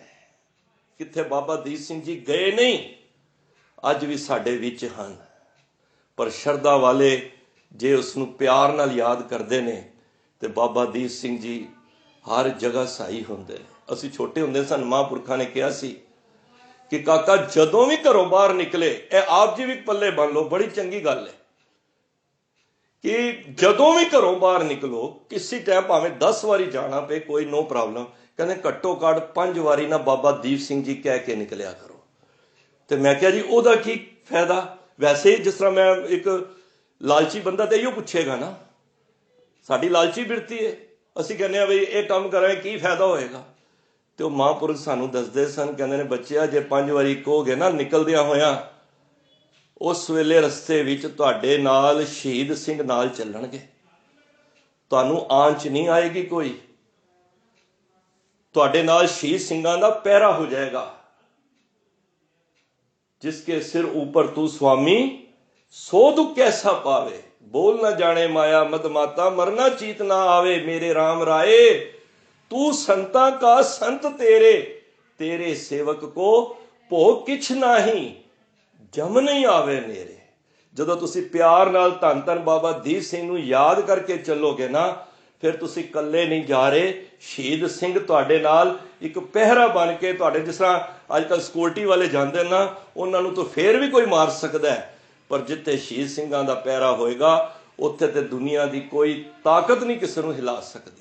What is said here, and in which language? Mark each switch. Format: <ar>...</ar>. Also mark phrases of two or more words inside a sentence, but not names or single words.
<pa>ਕਿੱਥੇ ਬਾਬਾ ਦੀਪ ਸਿੰਘ ਜੀ ਗਏ ਨਹੀਂ, ਅੱਜ ਭੀ ਸਾਡੇ ਵਿੱਚ ਹਨ, ਪਰ ਸ਼ਰਧਾ ਵਾਲੇ ਜੇ ਉਸਨੂੰ ਪਿਆਰ ਨਾਲ ਯਾਦ</pa> <hi>करते हैं तो</hi> <pa>ਬਾਬਾ ਦੀਪ ਸਿੰਘ ਜੀ ਹਰ ਜਗ੍ਹਾ ਸਹੀ ਹੁੰਦੇ। ਅਸੀਂ ਛੋਟੇ ਹੁੰਦੇ ਸਨ, ਮਹਾਂਪੁਰਖਾਂ ਨੇ ਕਿਹਾ ਸੀ ਕਿ ਕਾਕਾ ਜਦੋਂ ਭੀ ਘਰੋਂ ਬਾਹਰ ਨਿਕਲੇ, ਏ ਆਪ ਜੀ ਭੀ ਪੱਲੇ ਬੰਨ੍ਹ ਲੋ, ਬੜੀ ਚੰਗੀ ਗੱਲ ਹੈ ਕਿ ਜਦੋਂ ਭੀ ਘਰੋਂ ਬਾਹਰ ਨਿਕਲੋ, ਕਿਸੀ ਟਾਈਮ ਭਾਵੇਂ 10 ਵਾਰੀ ਜਾਣਾ ਪਏ ਕੋਈ</pa> <en>no problem,</en> <pa>ਕਹਿੰਦੇ ਘੱਟੋ ਘੱਟ 5 ਵਾਰੀ ਨਾ ਬਾਬਾ ਦੀਪ ਸਿੰਘ ਜੀ ਕਹਿ ਕੇ ਨਿਕਲਿਆ ਕਰੋ।</pa> <hi>तो मैं क्या</hi> <pa>ਜੀ ਓਦਾ ਕੀ ਫ਼ਾਇਦਾ।</pa> <hi>वैसे ही जिस तरह मैं एक</hi> <pa>ਲਾਲਚੀ ਬੰਦਾ ਤਾਂ ਇਹੋ ਪੁੱਛੇਗਾ ਨਾ। ਸਾਡੀ ਲਾਲਚੀ ਬਿਰਤੀ ਹੈ, ਅਸੀਂ ਕਹਿੰਦੇ ਹਾਂ ਬਈ ਇਹ ਕੰਮ ਕਰਾਂਗੇ ਕੀ ਫਾਇਦਾ ਹੋਏਗਾ। ਤੇ ਉਹ ਮਹਾਂਪੁਰਖ ਸਾਨੂੰ ਦੱਸਦੇ ਸਨ, ਕਹਿੰਦੇ ਨੇ ਬੱਚਿਆ ਜੇ 5 ਵਾਰੀ ਕਹੋਗੇ ਨਾ ਨਿਕਲਦਿਆਂ ਹੋਇਆਂ, ਉਸ ਵੇਲੇ ਰਸਤੇ ਵਿੱਚ ਤੁਹਾਡੇ ਨਾਲ ਸ਼ਹੀਦ ਸਿੰਘ ਨਾਲ ਚੱਲਣਗੇ, ਤੁਹਾਨੂੰ ਆਂਚ ਨਹੀਂ ਆਏਗੀ ਕੋਈ, ਤੁਹਾਡੇ ਨਾਲ ਸ਼ਹੀਦ ਸਿੰਘਾਂ ਦਾ ਪਹਿਰਾ ਹੋ ਜਾਏਗਾ।</pa> <hi>जिसके सिर ऊपर तू स्वामी सो दुख कैसा पावे, बोल न जाने माया मद माता मरना चीत ना आवे। मेरे राम राये तू संता का संत तेरे, तेरे सेवक को भोग किछ नाही जम नहीं आवे नेरे।</hi> <pa>ਜਦੋਂ ਤੁਸੀਂ ਪਿਆਰ ਨਾਲ ਧੰਨ ਧੰਨ ਬਾਬਾ ਦੀਪ ਸਿੰਘ ਨੂੰ ਯਾਦ ਕਰਕੇ ਚੱਲੋਗੇ ਨਾ, ਫਿਰ ਤੁਸੀਂ ਇਕੱਲੇ ਨਹੀਂ ਜਾ ਰਹੇ। ਸ਼ਹੀਦ ਸਿੰਘ ਤੁਹਾਡੇ ਨਾਲ ਇੱਕ ਪਹਿਰਾ ਬਣ ਕੇ, ਤੁਹਾਡੇ ਜਿਸ ਤਰ੍ਹਾਂ ਅੱਜ ਕੱਲ੍ਹ ਸਿਕਿਉਰਟੀ ਵਾਲੇ ਜਾਂਦੇ ਨਾ, ਉਹਨਾਂ ਨੂੰ ਤਾਂ ਫੇਰ ਵੀ ਕੋਈ ਮਾਰ ਸਕਦਾ ਹੈ, ਪਰ ਜਿੱਥੇ ਸ਼ਹੀਦ ਸਿੰਘਾਂ ਦਾ ਪਹਿਰਾ ਹੋਏਗਾ ਉੱਥੇ ਤੇ ਦੁਨੀਆ ਦੀ ਕੋਈ ਤਾਕਤ ਨਹੀਂ ਕਿਸੇ ਨੂੰ ਹਿਲਾ ਸਕਦੀ।</pa>